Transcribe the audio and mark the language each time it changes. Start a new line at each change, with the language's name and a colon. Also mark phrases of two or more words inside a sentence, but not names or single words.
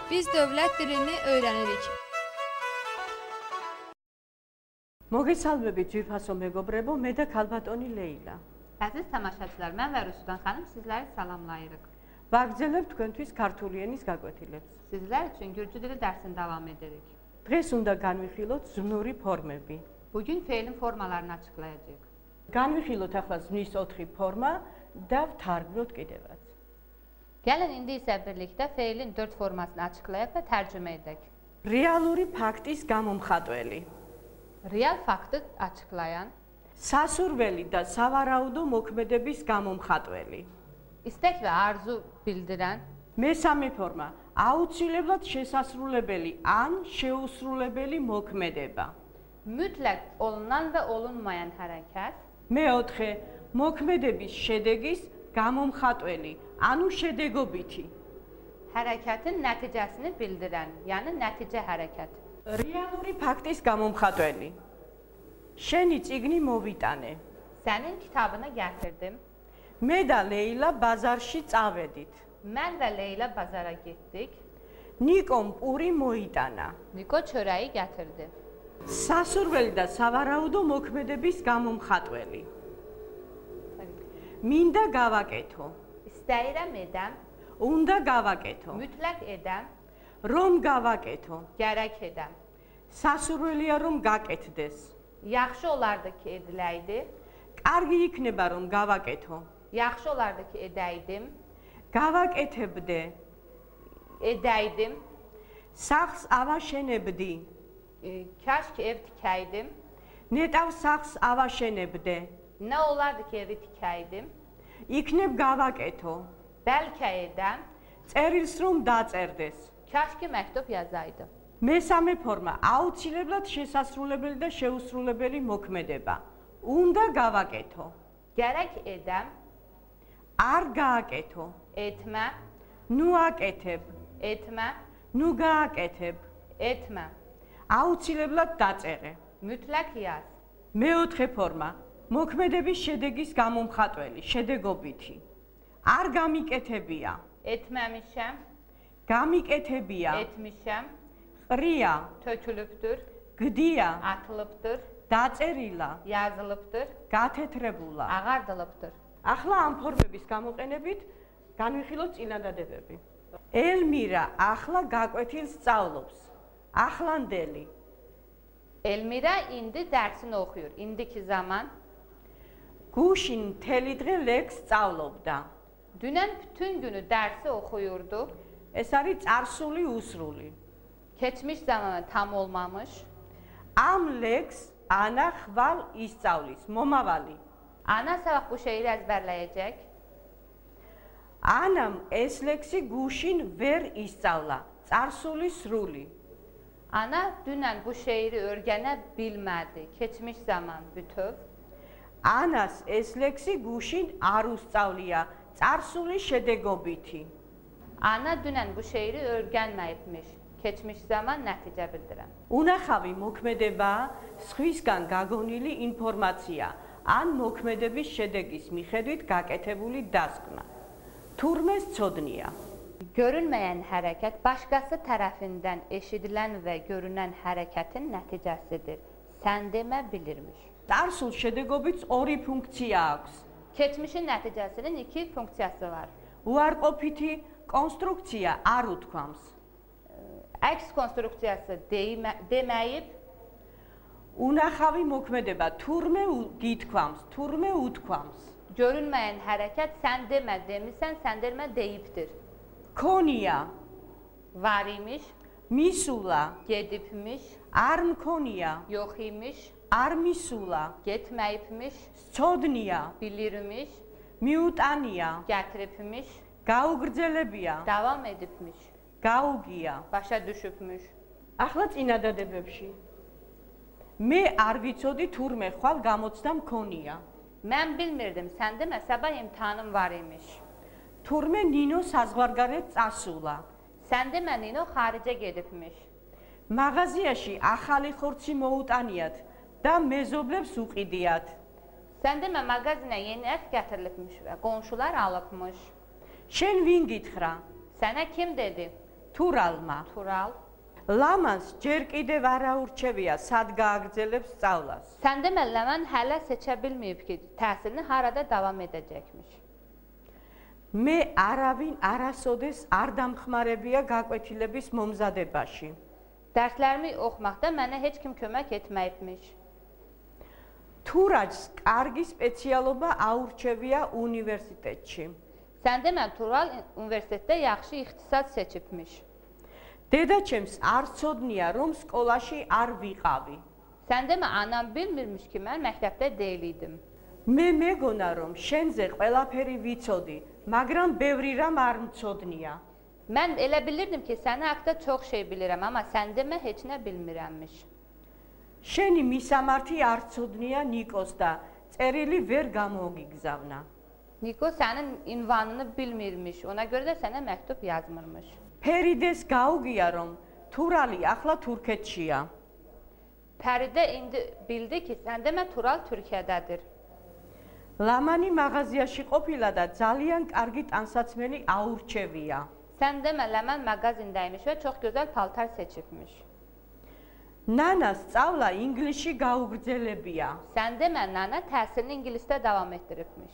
Azerbaijani: Biz dövlət dilini öyrənirik.
Georgian: მოგესალმებით ძვირფასო მეგობრებო, მე და ქალბატონი ლეილა.
Azerbaijani: Əziz tamaşaçılar, mən və Rusudan xanım sizləri salamlayırıq.
Georgian: ვაგრძელებთ თქვენთვის ქართული ენის გაკვეთილებს.
Azerbaijani: Sizlər üçün gürcü dili dərsini davam edirik.
Georgian: დღეს უნდა განვიხილოთ ზმნური ფორმები.
Azerbaijani: Bugün feilin formalarını açıqlayacağıq.
Georgian: განვიხილოთ ახლა ზმნის 4 ფორმა და ვთარგმნოთ კიდევაც.
Azerbaijani: Gəlin indi isə birlikdə feilin 4 formasını açıqlayaq və tərcümə edək.
Georgian: რეალური ფაქტის გამომხატველი.
Azerbaijani: Real faktı açıqlayan,
Georgian: სასურველი და სავარაუდო მოქმედების გამომხატველი.
Azerbaijani: İstək və arzu bildirən,
Georgian: მესამე ფორმა აუცილებლად შესასრულებელი ან შეუსრულებელი მოქმედება.
Azerbaijani: mütləq olunan və olunmayan hərəkət.
Georgian: მეოთხე მოქმედების შედეგის გამომხატველი, ანუ შედეგობითი.
Azerbaijani: Hərəkətin nəticəsini bildirən, yəni nəticə hərəkət.
Georgian: რეალური ფაქტის გამომხატველი. შენი წიგნი მოვიტანე.
Azerbaijani: Sənin kitabını gətirdim.
Georgian: მე და ლეილა ბაზარში წავედით.
Azerbaijani: Mən və Leyla bazara getdik.
Georgian: ნიკომ პური მოიტანა.
Azerbaijani: Niko çörəyi gətirdi.
Georgian: სასურველი და სავარაუდო მოქმედების გამომხატველი. მინდა გავაკეთო.
Azerbaijani: İstəyirəm edəm,
Georgian: უნდა გავაკეთო.
Azerbaijani: mütləq edəm,
Georgian: რომ გავაკეთო.
Azerbaijani: gərək edəm.
Georgian: სასურველია რომ გაკეთდეს.
Azerbaijani: Yaxşı olardı ki ediləydi,
Georgian: კარგი იქნება რომ გავაკეთო.
Azerbaijani: yaxşı olardı ki edəydim,
Georgian: გავაკეთებდე.
Azerbaijani: edəydim,
Georgian: სახლს ავაშენებდი.
Azerbaijani: kaş ki ev tikəydim,
Georgian: ნეტავ სახლს ავაშენებდე.
Azerbaijani: nə olardı ki evi tikəydim,
Georgian: იქნებ გავაკეთო.
Azerbaijani: bəlkə edəm,
Georgian: წერილს რომ დაწერდეს.
Azerbaijani: kaş ki məktub yazaydı.
Georgian: მესამე ფორმა აუცილებლად შესასრულებელი და შეუსრულებელი მოქმედება. უნდა გავაკეთო.
Azerbaijani: Gərək edəm,
Georgian: არ გააკეთო.
Azerbaijani: etmə,
Georgian: ნუ აკეთებ.
Azerbaijani: etmə,
Georgian: ნუ გააკეთებ.
Azerbaijani: etmə,
Georgian: აუცილებლად დაწერე.
Azerbaijani: mütləq yaz.
Georgian: მეოთხე ფორმა მოქმედების შედეგის გამომხატველი, შედეგობითი. არ გამიკეთებია.
Azerbaijani: Etməmişəm,
Georgian: გამიკეთებია.
Azerbaijani: etmişəm,
Georgian: ყრია.
Azerbaijani: tökülübdür,
Georgian: გდია.
Azerbaijani: atılıbdır,
Georgian: დაწერილა.
Azerbaijani: yazılıbdır,
Georgian: გათეთრებულა.
Azerbaijani: ağardılıbdır.
Georgian: ახლა ამ ფორმების გამოყენებით განვიხილოთ წინადადებები. ელმირა ახლა გაკვეთილს სწავლობს. ახლანდელი.
Azerbaijani: Elmira indi dərsini oxuyur. İndiki zaman.
Georgian: გუშინ მთელი დღე ლექს სწავლობდა.
Azerbaijani: Dünən bütün günü dərsi oxuyurdu.
Georgian: ეს არის წარსული უსრული.
Azerbaijani: Keçmiş zamanı tam olmamış.
Georgian: ამ ლექს ანა ხვალ ისწავლის. მომავალი.
Azerbaijani: Ana sabah bu şeiri əzbərləyəcək.
Georgian: ანამ ეს ლექსი გუშინ ვერ ისწავლა. წარსული სრული.
Azerbaijani: Ana dünən bu şeiri öyrənə bilmədi. Keçmiş zaman bütöv.
Georgian: ანას ეს ლექსი გუშინ არ უსწავლია. წარსული შედეგობითი.
Azerbaijani: Ana dünən bu şeiri öyrənməyibmiş. Keçmiş zaman nəticə bildirən.
Georgian: უნახავი მოქმედება სხვისგან გაგონილი ინფორმაცია ან მოქმედების შედეგის მიხედვით გაკეთებული დასკვნა. თურმეს ცოდნია.
Azerbaijani: Görünməyən hərəkət başqası tərəfindən eşidilən və görünən hərəkətin nəticəsidir. Sən demə bilirmiş.
Georgian: წარსულ შედეგობითს ორი ფუნქცია აქვს.
Azerbaijani: Keçmişin nəticəsinin 2 funksiyası var.
Georgian: უარყოფითი კონსტრუქცია არ უთქვამს.
Azerbaijani: Əks konstruksiyası deməyib,
Georgian: უნახავი მოქმედება თურმე გითქვამს, თურმე უთქვამს.
Azerbaijani: görünməyən hərəkət sən demə demisən, sən demə deyibdir.
Georgian: ქონია,
Azerbaijani: Var imiş,
Georgian: მისულა,
Azerbaijani: gedibmiş,
Georgian: არ მქონია,
Azerbaijani: yox imiş,
Georgian: არ მისულა,
Azerbaijani: getməyibmiş,
Georgian: ცოდნია,
Azerbaijani: bilirmiş,
Georgian: მიუტანია,
Azerbaijani: gətiribmiş,
Georgian: გაუგრძელებია,
Azerbaijani: davam edibmiş,
Georgian: გაუგია.
Azerbaijani: başa düşübmüş.
Georgian: ახლა წინადადებებში. მე არ ვიცოდი თურმე ხვალ გამოცდა მქონია.
Azerbaijani: Mən bilmirdim, sən demə sabah imtahanım var imiş.
Georgian: თურმე ნინო საზღვარგარეთ წასულა.
Azerbaijani: Sən demə Nino xaricə gedibmiş.
Georgian: მაღაზიაში ახალი ხორცი მოუტანიათ და მეზობლებს უყიდიათ.
Azerbaijani: Sən demə mağazinə yeni ət gətirilibmiş və qonşular alıbmış.
Georgian: შენ ვინ გითხრა?
Azerbaijani: Sənə kim dedi?
Georgian: თურალმა. თურალ. ლამანს ჯერ კიდევ არ აურჩევია სად გააგრძელებს სწავლას.
Azerbaijani: Sen demə Ləman hələ seçə bilməyib ki, təhsilini harada davam edəcəkmiş.
Georgian: მე არავინ არასოდეს არ დამხმარებია გაკვეთილების მომზადებაში.
Azerbaijani: Dərslərimi oxumaqda mənə heç kim kömək etməyibmiş.
Georgian: თურაჯს კარგი სპეციალობა აურჩევია უნივერსიტეტში.
Azerbaijani: Sen demə Tural universitetdə yaxşı ixtisas seçibmiş.
Georgian: დედაჩემს არ ცოდნია რომ სკოლაში არ ვიყავი.
Azerbaijani: Sen demə anam bilmirmiş ki, mən məktəbdə deyildim.
Georgian: მე მეგონა რომ შენზე ყველაფერი ვიცოდი, მაგრამ ბევრი რამ არ მცოდნია.
Azerbaijani: Mən elə bilirdim ki, səni haqqda çox şey bilirəm, amma sən demə heç nə bilmirəmmiş.
Georgian: შენი მისამართი არ ცოდნია ნიკოს და წერილი ვერ გამოგიგზავნა.
Azerbaijani: Niko sənin ünvanını bilmirmiş, ona görə də sənə məktub yazmırmış.
Georgian: ფერიდეს გაუგია რომ თურალი ახლა თურქეთშია.
Azerbaijani: Pəridə indi bildi ki, sən demə Tural Türkiyədədir.
Georgian: ლამანი მაღაზიაში ყოფილა და ძალიან კარგი ტანსაცმელი აურჩევია.
Azerbaijani: Sən demə Ləman mağazindəymiş və çox gözəl paltar seçibmiş.
Georgian: ნანას სწავლა ინგლისში გაუგრძელებია.
Azerbaijani: Sən demə Nana təhsilini ingilisdə davam etdiribmiş.